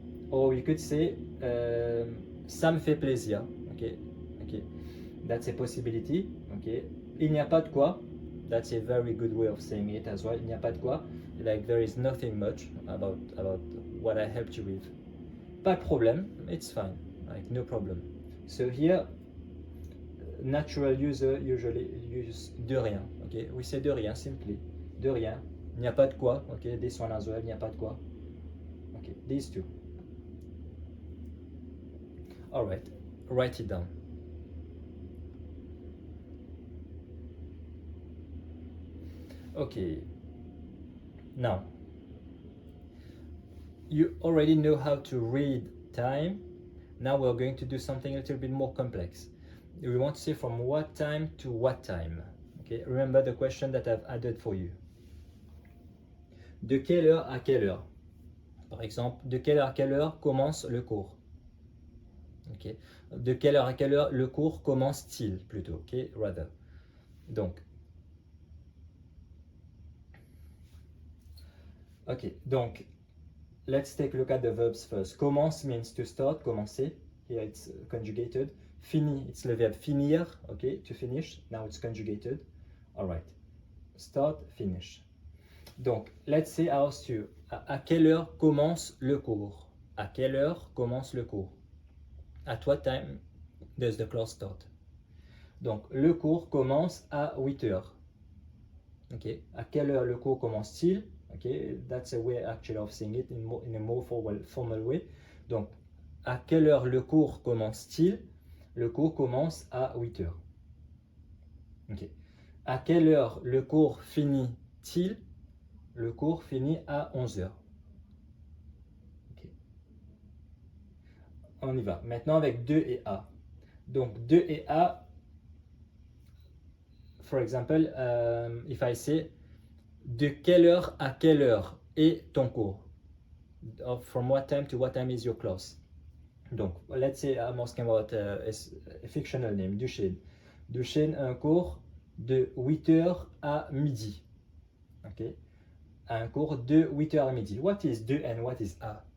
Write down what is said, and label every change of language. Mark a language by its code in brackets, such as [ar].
[en] Or you could say [fr] ça me fait plaisir. [en] Okay. Okay. That's a possibility. Okay. [fr] Il n'y a pas de quoi. [en] That's a very good way of saying it as well. [fr] Il n'y a pas de quoi. [en] Like there is nothing much about what I helped you with. [fr] Pas de problème. [en] It's fine. Like no problem. So here. Natural user usually use de rien. Okay, we say de rien simply. De rien. [fr] Il n'y a pas de quoi. [en] Okay, this one as well. Il n'y a pas de quoi. Okay, these two. All right, write it down. Okay. Now, you already know how to read time. Now we're going to do something a little bit more complex. We want to say from what time to what time. Okay, remember the question that I've added for you. [fr] De quelle heure à quelle heure? Par exemple, de quelle heure à quelle heure commence le cours? Okay. De quelle heure à quelle heure le cours commence-t-il plutôt? [en] Okay, rather. Donc, okay, donc, let's take a look at the verbs first. Commence means to start, commencer. Here it's conjugated. Fini, it's [fr] le verbe finir, [en] okay, to finish. Now it's conjugated. All right. Start, finish. [fr] Donc, [en] let's say I asked you, [fr] à quelle heure commence le cours? À quelle heure commence le cours? [en] At what time does the class start? [fr] Donc, le cours commence à 8 heures. Okay. À quelle heure le cours commence-t-il? [en] Okay, that's a way actually of saying it in a more formal way. [fr] Donc, à quelle heure le cours commence-t-il? Le cours commence à 8 heures. Okay. À quelle heure le cours finit-il? Le cours finit à 11 heures. Okay. On y va. Maintenant avec de et à. Donc de et à, [en] for example, if I say [fr] de quelle heure à quelle heure est ton cours? [en] From what time to what time is your class? Donc, let's say I'm asking about a fictional name, Duchesne. [fr] Duchesne a un cours de 8h à midi. Okay? Un cours de 8h à midi. [en] What is de and what is à?